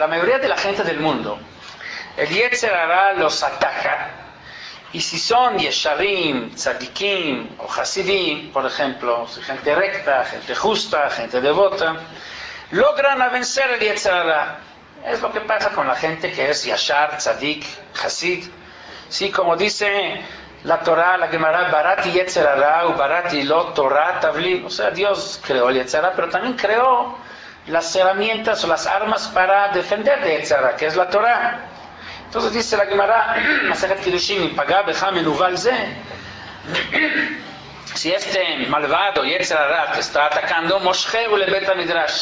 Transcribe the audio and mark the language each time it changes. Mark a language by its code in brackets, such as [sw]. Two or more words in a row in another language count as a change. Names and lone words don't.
[es] O sea, la mayoría de la gente del mundo, el [he] Yetzer Hara [es] los ataca Y si son [he] Yesharim, Tzadikim [es] o Hasidim, por ejemplo, gente recta, gente justa, gente devota, logran vencer el [he] Yetzer Hara. [es] Es lo que pasa con la gente que es [he] Yashar, Tzadik, Hasid. [es] Sí, como dice la Torah, la Gemara, [he] Barati Yetzer Hara u Barati lo Torah Tavli. [es] O sea, Dios creó el [he] Yetzer Hara, [es] pero también creó las herramientas o las armas para defender de [he] Yetzer Hara, [es] que es la Torah. Entonces dice la Gemara, Masechet Kiddushin, [he] Pagá becha menuval ze. [es] Si este malvado [he] Yetzer Hara [es] te está atacando, [he] Moshcheu le Bet HaMidrash.